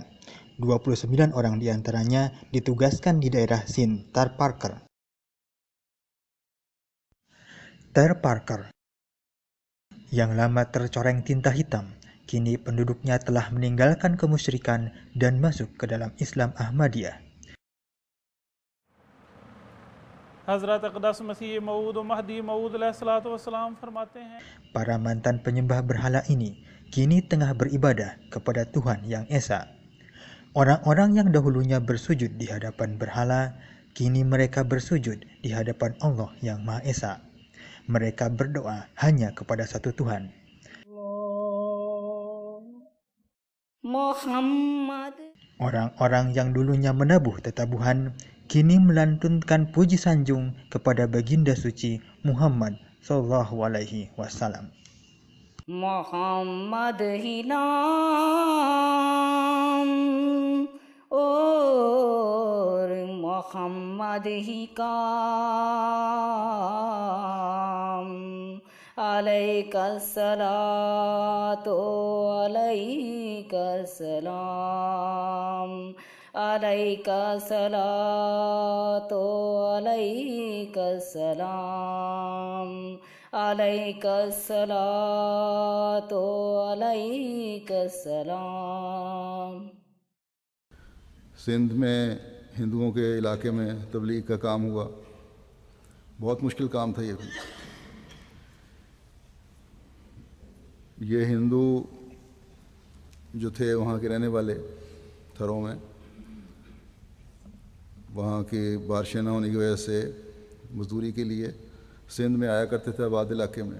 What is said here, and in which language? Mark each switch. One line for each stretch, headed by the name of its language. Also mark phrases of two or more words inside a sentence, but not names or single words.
Indonesian: 29 orang diantaranya ditugaskan di daerah Sindh, Tar Parker. Tar Parker yang lama tercoreng tinta hitam, kini penduduknya telah meninggalkan kemusyrikan dan masuk ke dalam Islam Ahmadiyah.
Urdu: حضرت اقدس مسیح موعود اور مہدی موعود
Arabic: عليه الصلاة والسلام
Urdu: فرماتے ہیں.
Indonesian: Para mantan penyembah berhala ini kini tengah beribadah kepada Tuhan Yang Esa. Orang-orang yang dahulunya bersujud di hadapan berhala, kini mereka bersujud di hadapan Allah Yang Maha Esa. Mereka berdoa hanya kepada satu Tuhan. Orang-orang yang dulunya menabuh tetabuhan kini melantunkan puji sanjung kepada baginda suci Muhammad
Arabic: صلى الله عليه وسلم.
Urdu: محمد ہی نام اور محمد ہی
Arabic: kaam, عليك الصلاة عليك السلام، عليك الصلاة عليك السلام، عليك الصلاة عليك السلام.
Urdu: سندھ میں ہندوؤں کے علاقے میں تبلیغ کا کام ہوا. بہت مشکل کام تھا یہ ہندو جو تھے وہاں کے رہنے والے تھروں میں، وہاں کی بارشیں نہ ہونے کی وجہ سے مزدوری کے لیے سندھ میں آیا کرتے تھے آباد علاقے میں.